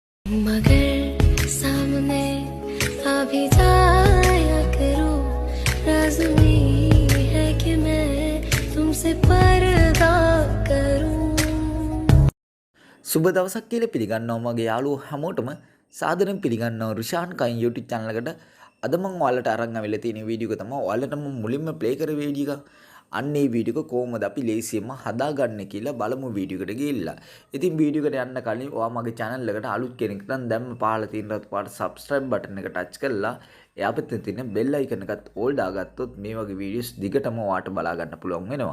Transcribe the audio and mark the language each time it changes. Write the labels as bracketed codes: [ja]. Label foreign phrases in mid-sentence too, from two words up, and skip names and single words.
[hi] मगर सामने अभी जाया करो राज में है कि मैं तुमसे पर्दा करूं [si] සුබ දවසක් කියලා පිළිගන්නවා මගේ යාළුවෝ හැමෝටම සාදරයෙන් පිළිගන්නවා රිෂාන් කයින් YouTube channel එකට. අද මම ඔයාලට අරන් ආවිල්ලා තියෙන වීඩියෝ එක තමයි ඔයාලට මම මුලින්ම ප්ලේ කර වීඩියෝ එක. අන්න ඒ වීඩියෝ එක කොහොමද අපි ලේසියෙන්ම හදාගන්නේ කියලා බලමු වීඩියෝ එකට ගිහිල්ලා. ඉතින් වීඩියෝ එකට යන්න කලින් ඔයා මගේ channel එකට අලුත් කෙනෙක් නම් දැන්ම පහළ තියෙන රත් පාට [en] subscribe button [si] එක touch කරලා එයා පැත්තේ තියෙන [en] bell icon [si] එකත් all දාගත්තොත් මේ වගේ වීඩියෝස් දිගටම ඔයාට බලා ගන්න පුළුවන් වෙනවා.